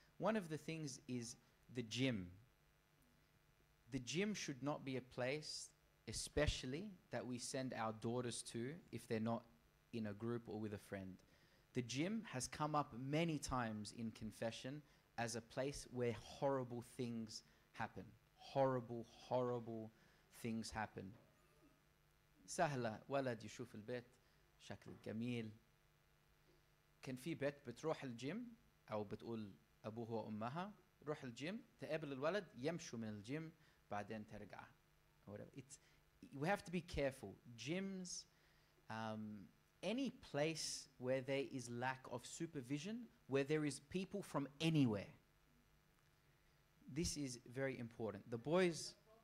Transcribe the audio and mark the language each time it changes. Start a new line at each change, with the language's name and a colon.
English: One of the things is the gym. The gym should not be a place, especially that we send our daughters to if they're not in a group or with a friend. The gym has come up many times in confession as a place where horrible things happen. Horrible, horrible things happen.
Arabic: سهلة ولد يشوف البيت شكل جميل. كان في بيت بتروح الجيم أو بتقول أبوها وأمها روح الجيم تقابل الولد يمشوا من الجيم بعدين ترجع.
English: We have to be careful. Gyms, any place where there is lack of supervision, where there is people from anywhere. This is very important. The boys...